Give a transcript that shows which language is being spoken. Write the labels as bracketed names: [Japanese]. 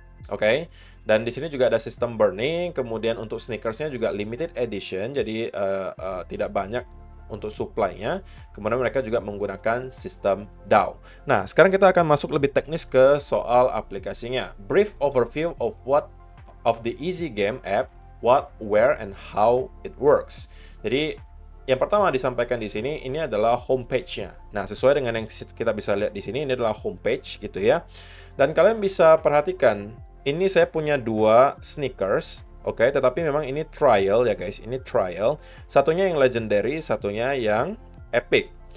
[Indonesian] Oke, dan di sini juga ada sistem burning. Kemudian untuk sneakersnya juga limited edition, jadi tidak banyak untuk supply-nya. Kemudian mereka juga menggunakan sistem DAO. Nah, sekarang kita akan masuk lebih teknis ke soal aplikasinya. [English] Brief overview of the Easy Game app, what, where, and how it works. [Indonesian] Jadi, yang pertama disampaikan di sini, ini adalah homepage-nya. Nah, sesuai dengan yang kita bisa lihat di sini, ini adalah homepage gitu ya. Dan kalian bisa perhatikan, ini saya punya 2 sneakers. Oke, tetapi memang ini trial ya guys, ini trial. Satunya yang legendary, satunya yang epic.